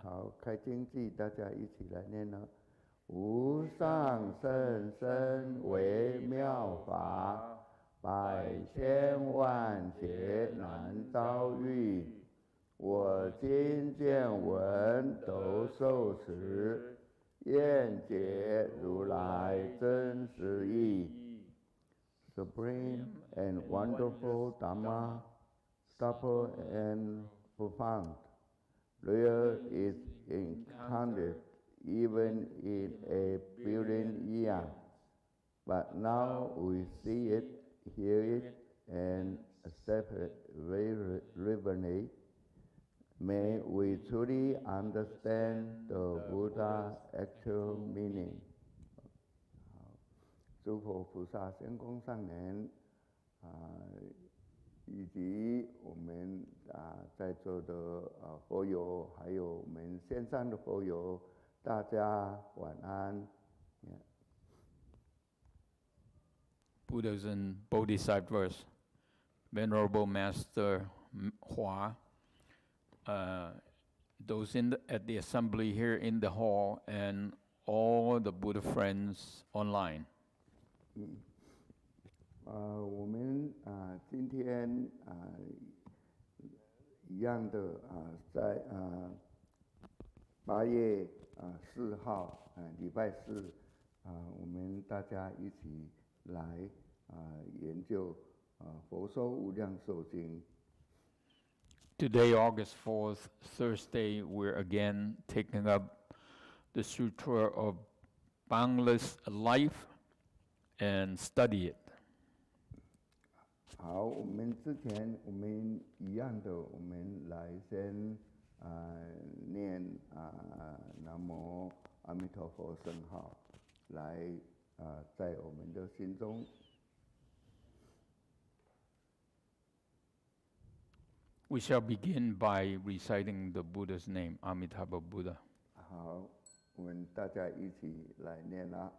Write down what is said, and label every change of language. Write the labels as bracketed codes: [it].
[zh] 好，开经记，大家一起来念了。无上甚深微妙法，百千万劫难遭遇。我今见闻得受持，愿解如来真实义。 [en] Supreme and wonderful Dharma, supple and profound, rare is incarnate even in a billion years, but now we see it, hear it, and accept it very reverently. May we truly understand the Buddha's actual meaning. [zh] 诸佛菩萨、仙公上人以及我们在座的佛友，还有我们线上的佛友，大家晚安。 [en] Buddhas and Bodhisattvas, Venerable Master Hua, those at the assembly here in the hall, and all the Buddha friends online. [zh] 我们今天一样的在8月4号礼拜四我们大家一起来研究佛说无量寿经。 [en] Today, August 4th, Thursday, we're again taking up the Sutra of boundless life and study it. [zh] 好，我们之前我们一样的，我们来先念南无阿弥陀佛圣号，来在我们的心中。 [en] We shall begin by reciting the Buddha's name, Amitabha Buddha. [zh] 好，我们大家一起来念啦。